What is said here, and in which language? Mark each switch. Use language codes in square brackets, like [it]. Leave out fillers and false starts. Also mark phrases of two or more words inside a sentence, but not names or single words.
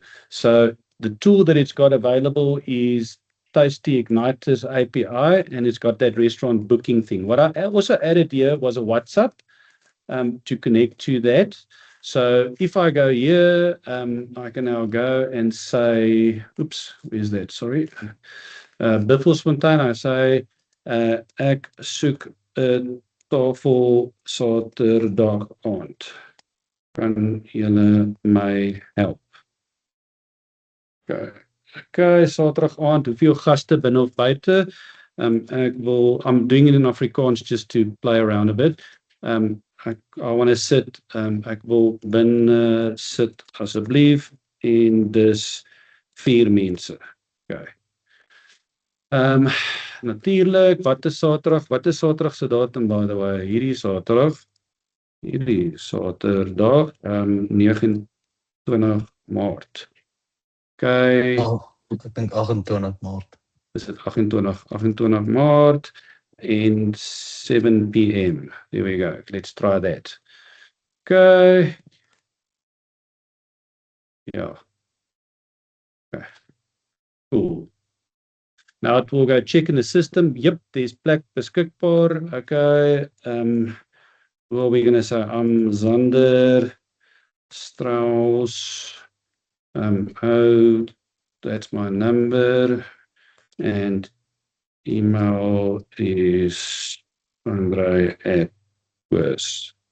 [en] So the tool that it's got available is Tasty Igniter's API, and it's got that restaurant booking thing. What I also added here was a WhatsApp to connect to that. So if I go here, I can now go and say, oops, where's that? Sorry. Buffelsfontein, I say, [af] ek soek 'n tafel Saterdag aand. Kan julle my help? Okay, Saterdag aand, hoeveel gaste binne of buite? [en] I'm doing it in Afrikaans just to play around a bit. I want to sit, [af] ek wil binne sit asseblief en dis 4 mense. Okay. Natuurlik, wat is Saterdag se datum, [en] by the way? [af] Hierdie Saterdag, 29 Maart. Okay. Oh, ek dink 28 Maart. Is dit 28 Maart en 7 p.m. [en] There we go. Let's try that. Okay. Yeah. Okay. Cool. Now it will go check in the system. Yep, there's [af] plek beskikbaar. [en] Okay. What are we going to say? I'm Zander Strauss. Oh, that's my number. And email is Andre@Wes.